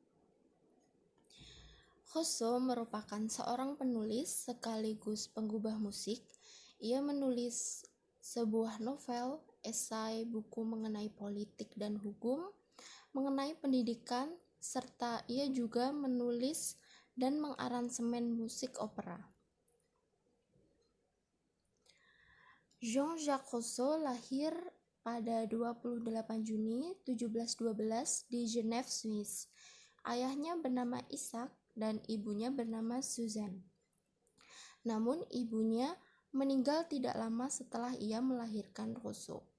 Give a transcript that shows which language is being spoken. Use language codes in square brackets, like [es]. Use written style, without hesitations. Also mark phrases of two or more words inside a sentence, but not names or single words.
[id] Rousseau merupakan seorang penulis sekaligus penggubah musik. Ia menulis sebuah novel, esai, buku mengenai politik dan hukum, mengenai pendidikan, serta ia juga menulis dan mengaransemen musik opera. Jean-Jacques Rousseau lahir pada 28 Juni 1712 di Genève, Swiss. Ayahnya bernama Isaac dan ibunya bernama Suzanne. Namun ibunya meninggal tidak lama setelah ia melahirkan Rousseau.